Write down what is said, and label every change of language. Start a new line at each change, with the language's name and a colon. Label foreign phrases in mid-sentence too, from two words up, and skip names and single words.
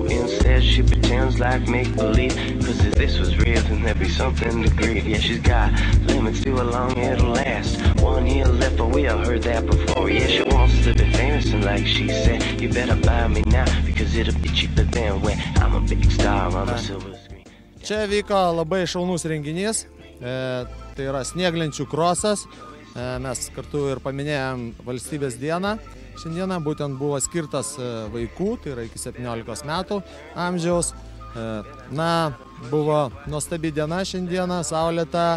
English: Instead she pretends like make-believe, cause if this was real then there'd be something to grieve. Yeah, she's got limits to how long it'll last. 1 year left, but we all heard that before. Yeah, she wants to be famous, and like she said, you better buy me now, because it'll be cheaper than when I'm a big star on the silver screen.
Lithuanian: Čia vyko labai šaunus renginys. Tai yra snieglenčių krosas. Mes kartu ir paminėjom valstybės dieną. Šiandieną būtent buvo skirtas vaikų, tai yra iki 17 metų amžiaus. Na, buvo nuostabi diena šiandieną, saulėta.